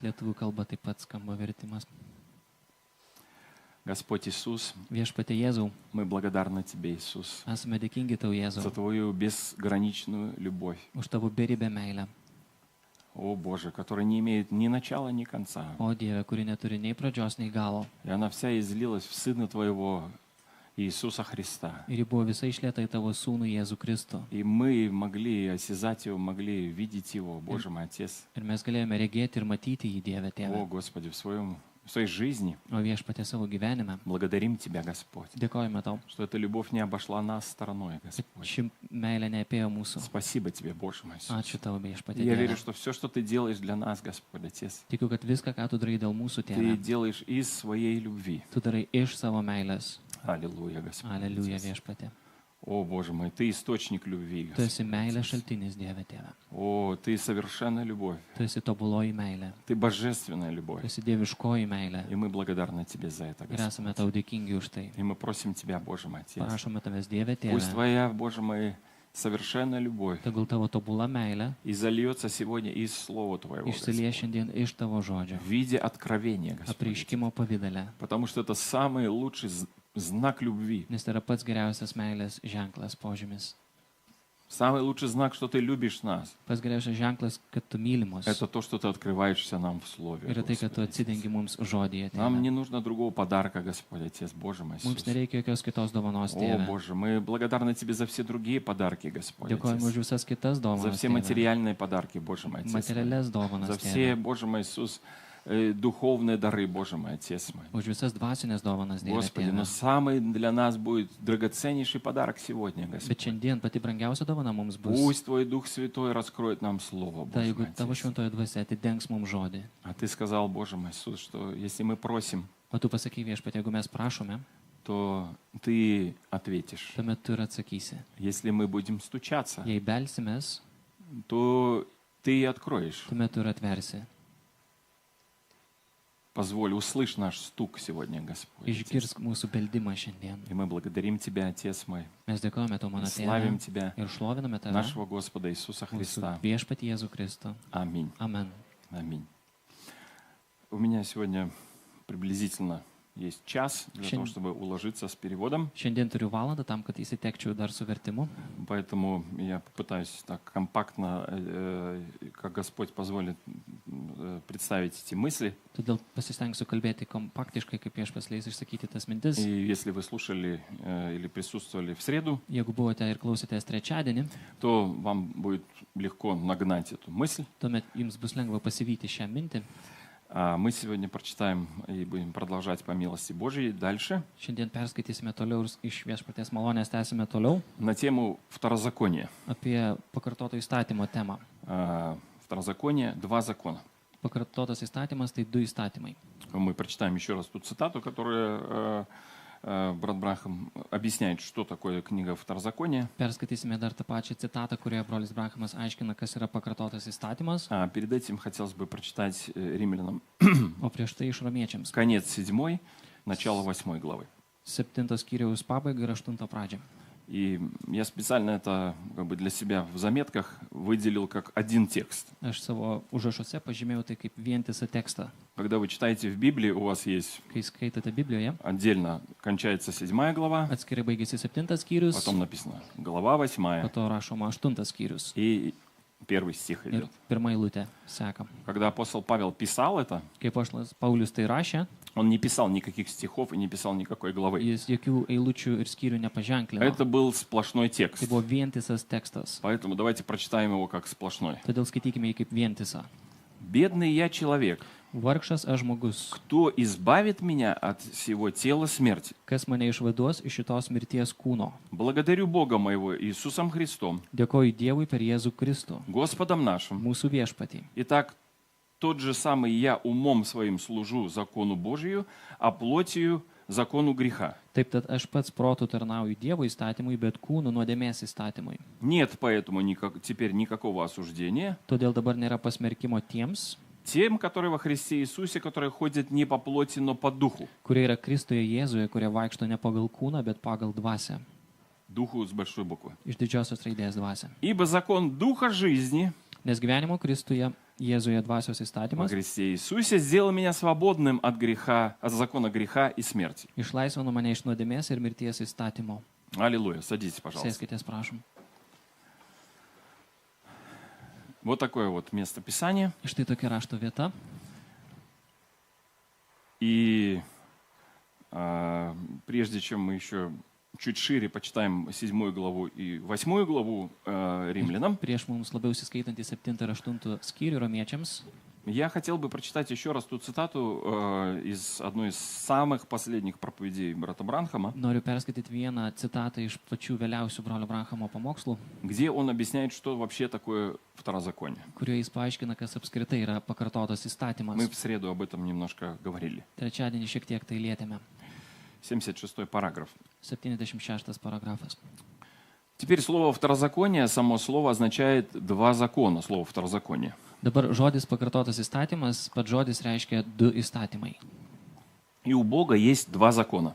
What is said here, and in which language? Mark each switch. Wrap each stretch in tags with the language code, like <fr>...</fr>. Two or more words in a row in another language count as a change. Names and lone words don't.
<lt>Lietuvių kalba taip pat skamba vertimas.</lt> <ru>Господь Иисус,</ru> <lt>Viešpatie Jėzau,</lt> <ru>мы благодарны Тебе, Иисус,</ru> <lt>esame dėkingi Tau, Jėzau,</lt> <ru>за Твою безграничную любовь.</ru> <lt>už Tavo beribę meilę.</lt> <ru>О Боже, которая не имеет ни начала, ни конца.</ru> <lt>O Dieve, kuri neturi nei pradžios, nei galo.</lt> <ru>И она вся излилась в Сына Твоего, Иисуса Христа.</ru> <lt>Ir ji buvo visa išlieta į Tavo Sūnų Jėzų Kristų.</lt> <ru>И мы могли осязать Его, могли видеть Его, Боже мой Отец.</ru> <lt>Ir mes galėjome regėti ir matyti jį, Dieve</lt> <ru>О</ru> <lt>Tėve.</lt> <ru>Господи, в своей жизни</ru> <lt>O Viešpatie savo gyvenime.</lt> <ru>благодарим Тебя, Господь,</ru> <lt>Dėkojame Tau,</lt> <ru>что эта любовь не обошла нас стороной,</ru> <lt>kad</lt> <ru>Господь.</ru> <lt>ši meilė neapėjo mūsų.</lt> <ru>Спасибо Тебе, Боже мой Иисус.</ru> <lt>Ačiū Tau, Viešpatie</lt> <ru>Я верю,</ru> <lt>Dieve.</lt> <ru>что все, что Ты делаешь для нас, Господь Отец,</ru> <lt>Tikiu, kad viską, ką Tu darai dėl mūsų,</lt> <ru>Ты</ru> <lt>Tėve,</lt> <ru>делаешь из своей любви.</ru> <lt>Tu darai iš savo meilės.</lt> <ru>Аллилуйя, Господь.</ru> <lt>Aleliuja,</lt> <ru>Отец.</ru> <lt>Viešpatie.</lt> <ru>О, Боже мой, Ты источник любви,</ru> <lt>Tu esi</lt> <ru>Господь.</ru> <lt>meilės šaltinis, Dieve Tėve.</lt> <ru>О, Ты совершенная любовь.</ru> <lt>Tu esi tobuloji meilė.</lt> <ru>Ты божественная любовь.</ru> <lt>Tu esi dieviškoji meilė.</lt> <ru>И мы благодарны Тебе за это,</ru> <lt>Ir</lt> <ru>Господь.</ru> <lt>esame Tau dėkingi už tai.</lt> <ru>И мы просим Тебя, Боже мой Отец.</ru> <lt>Prašome Tavęs, Dieve</lt> <ru>Пусть</ru> <lt>Tėve,</lt> <ru>Твоя, Боже мой, совершенная любовь</ru> <lt>tegul Tavo tobula meilė</lt> <ru>и зальется сегодня из Слова Твоего,</ru> <lt>išsilie</lt> <ru>Господь,</ru> <lt>šiandien iš Tavo žodžio,</lt> <ru>в виде откровения, Господь.</ru> <lt>apreiškimo pavydale,</lt> <ru>Потому что это самый лучший знак любви.</ru> <lt>nes tai yra pats geriausias meilės ženklas, požymis.</lt> <ru>Самый лучший знак, что Ты любишь нас,</ru> <lt>Pats geriausias ženklas, kad Tu myli mus.</lt> <ru>это то, что Ты открываешься нам в Слове.</ru> <lt>Yra tai, kad Tu</lt> <ru>Господи, Отец.</ru> <lt>atsidengi mums žodyje,</lt> <ru>Нам</ru> <lt>Tėve.</lt> <ru>не нужно другого подарка, Господь Отец, Боже мой</ru> <lt>Mums</lt> <ru>Иисус.</ru> <lt>nereikia jokios kitos dovanos,</lt> <ru>О,</ru> <lt>Tėve.</lt> <ru>Боже, мы благодарны Тебе за все другие подарки, Господь</ru> <lt>Dėkojame už</lt> <ru>Отец.</ru> <lt>visas kitas</lt> <ru>За</ru> <lt>dovanas,</lt> <ru>все</ru> <lt>Tėve.</lt> <ru>материальные подарки, Боже мой Отец.</ru> <lt>Materialias</lt> <ru>За</ru> <lt>dovanas,</lt> <ru>все,</ru> <lt>Tėve.</lt> <ru>Боже мой Иисус, духовные дары, Боже мой Отец мой.</ru> <lt>Už visas dvasinės dovanas, Dieve</lt> <ru>Господи, но</ru> <lt>Tėve.</lt> <ru>самый для нас будет драгоценнейший подарок сегодня,</ru> <lt>Bet</lt> <ru>Господь.</ru> <lt>šiandien pati brangiausia dovana mums bus.</lt> <ru>Пусть Твой Дух Святой раскроет нам Слово,</ru> <lt>Tai</lt> <ru>Боже</ru> <lt>jeigu</lt> <ru>мой</ru> <lt>Tavo</lt> <ru>Отец.</ru> <lt>šventoji dvasia atidengs mums žodį.</lt> <ru>А Ты сказал, Боже мой Иисус, что если мы просим,</ru> <lt>O Tu pasakai, Viešpatie, jeigu mes prašome,</lt> <ru>то Ты ответишь.</ru> <lt>tuomet Tu ir atsakysi.</lt> <ru>Если мы будем стучаться,</ru> <lt>Jei belsimės,</lt> <ru>то Ты откроешь.</ru> <lt>tuomet Tu ir atversi.</lt> <ru>Позволь, услышь наш стук сегодня, Господь. Отец.</ru> <lt>Išgirsk mūsų beldimą šiandien.</lt> <ru>И мы благодарим Тебя, Отец мой,</ru> <lt>Mes dėkojame Tau,</lt> <ru>и</ru> <lt>mano</lt> <ru>славим</ru> <lt>Tėve,</lt> <ru>Тебя,</ru> <lt>ir šloviname Tave,</lt> <ru>нашего Господа Иисуса</ru> <lt>mūsų</lt> <ru>Христа.</ru> <lt>viešpatį Jėzų Kristų.</lt> <ru>Аминь.</ru> <lt>Amen.</lt> <ru>Аминь. У меня сегодня приблизительно есть час для того, чтобы уложиться с переводом,</ru> <lt>Šiandien turiu valandą tam, kad įsitekčiau dar su vertimu.</lt> <ru>поэтому я попытаюсь так компактно, как Господь позволит, представить эти мысли.</ru> <lt>Todėl pasistengsiu kalbėti kompaktiškai, kaip viešpats leis išsakyti tas mintis.</lt> <ru>И если вы слушали или присутствовали в среду,</ru> <lt>Jeigu buvote ir klausėtės trečiadienį,</lt> <ru>то вам будет легко нагнать эту мысль.</ru> <lt>tuomet jums bus lengva pasivyti šią mintį.</lt> <ru>А мы сегодня прочитаем и будем продолжать по милости Божьей дальше</ru> <lt>Šiandien perskaitysime toliau ir iš viešpaties malonės tęsime toliau</lt> <ru>на тему второзакония.</ru> <lt>apie pakartoto įstatymo temą.</lt> <ru>Второзаконие, два закона.</ru> <lt>Pakartotas įstatymas tai 2 įstatymai.</lt> <ru>Мы прочитаем еще раз ту цитату, которую брат Брахам объясняет, что такое книга Второзакония.</ru> <lt>Perskaitysime dar tą pačią citatą, kurioje brolis Brahamas aiškina, kas yra pakartotas įstatymas,</lt> <ru>А перед этим хотелось бы прочитать Римлянам</ru> <lt>o prieš tai iš romiečiams.</lt> <ru>конец 7, начало 8 главы.</ru> <lt>7 skyriaus pabaiga ir 8 pradžia.</lt> <ru>И я специально это как бы для себя в заметках выделил как один текст.</ru> <lt>Aš savo užrašuose pažymėjau tai kaip vientisą tekstą.</lt> <ru>Когда вы читаете в Библии, у вас есть</ru> <lt>Kai skaitote Biblijoje,</lt> <ru>отдельно кончается 7 глава,</ru> <lt>atskirai baigėsi 7 skyrius,</lt> <ru>потом написано глава</ru> <lt>po 8 to rašoma 8 skyrius</lt> <ru>и 1 стих</ru> <lt>ir</lt> <ru>идет.</ru> <lt>1 eilutė seka.</lt> <ru>Когда апостол Павел писал это,</ru> <lt>Kaip apaštalas Paulius tai rašė,</lt> <ru>он не писал никаких стихов и не писал никакой главы.</ru> <lt>jis jokių eilučių ir skyrių nepaženklino.</lt> <ru>Это был сплошной текст.</ru> <lt>Tai buvo vientisas tekstas.</lt> <ru>Поэтому давайте прочитаем его как сплошной.</ru> <lt>Todėl skaitykime jį kaip vientisą.</lt> <ru>«Бедный я человек,</ru> <lt>Vargšas aš žmogus,</lt> <ru>кто избавит меня от всего тела смерти?</ru> <lt>kas mane išvaduos iš šitos mirties kūno.</lt> <ru>Благодарю Бога моего Иисусом Христом,</ru> <lt>Dėkoju Dievui per Jėzų Kristų,</lt> <ru>Господом нашим.</ru> <lt>mūsų viešpatį.</lt> <ru>Итак, тот же самый я умом своим служу закону Божию, а плотью закону греха.</ru> <lt>Taip, tad aš pats protu tarnauju Dievo įstatymui, bet kūnu nuodėmės įstatymui.</lt> <ru>Нет поэтому теперь никакого осуждения</ru> <lt>Todėl dabar nėra pasmerkimo tiems,</lt> <ru>тем, которые во Христе Иисусе, которые ходят не по плоти, но по духу.</ru> <lt>kurie yra Kristuje Jėzuje, kurie vaikšto ne pagal kūną, bet pagal dvasę.</lt> <ru>Духу с большой буквы.</ru> <lt>Iš didžiosios raidės dvasę.</lt> <ru>Ибо закон Духа жизни</ru> <lt>Nes gyvenimo Kristuje Jėzuje dvasios</lt> <ru>во</ru> <lt>įstatymas</lt> <ru>Христе Иисусе сделал меня свободным от греха, от закона греха и смерти.</ru> <lt>išlaisvino mane iš nuodėmės ir mirties įstatymo.</lt> <ru>Аллилуйя. Садитесь, пожалуйста.</ru> <lt>Sėskitės, prašom.</lt> <ru>Вот такое вот место Писания.</ru> <lt>Štai tokia rašto vieta.</lt> <ru>И прежде чем мы еще чуть шире почитаем 7 главу и 8 главу римлянам,</ru> <lt>Prieš mums labiau įskaitant į 7 ir 8 skyrių romiečiams,</lt> <ru>я хотел бы прочитать еще раз ту цитату из одной из самых последних проповедей брата Бранхама,</ru> <lt>noriu perskaityti vieną citatą iš pačių vėliausių brolio Branhamo pamokslų,</lt> <ru>где он объясняет, что вообще такое второзаконие.</ru> <lt>kurioje jis paaiškina, kas apskritai yra pakartotas įstatymas.</lt> <ru>Мы в среду об этом немножко говорили.</ru> <lt>Trečiadienį šiek tiek tai lietėme.</lt> <ru>76 параграф.</ru> <lt>76 paragrafas.</lt> <ru>Теперь слово «второзаконие», само слово означает «два закона», слово «второзаконие».</ru> <lt>Dabar žodis pakartotas įstatymas, pats žodis reiškia du įstatymai.</lt> <ru>И у Бога есть два закона.</ru>